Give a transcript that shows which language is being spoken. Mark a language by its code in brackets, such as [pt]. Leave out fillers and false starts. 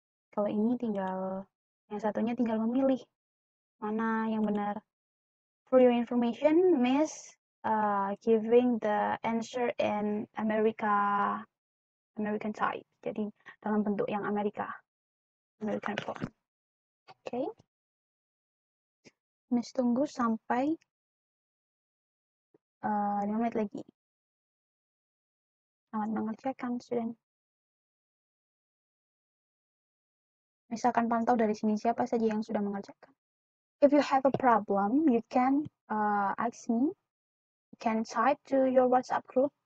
[id] Kalau ini tinggal yang satunya tinggal memilih mana yang benar. [en] For your information, Miss giving the answer in American type. [id] Jadi dalam bentuk yang American form. Okay. Miss tunggu sampai 5 menit lagi. Selamat mengerjakan, student. Miss akan pantau dari sini siapa saja yang sudah mengerjakan. [en] If you have a problem, you can ask me. You can type to your WhatsApp group.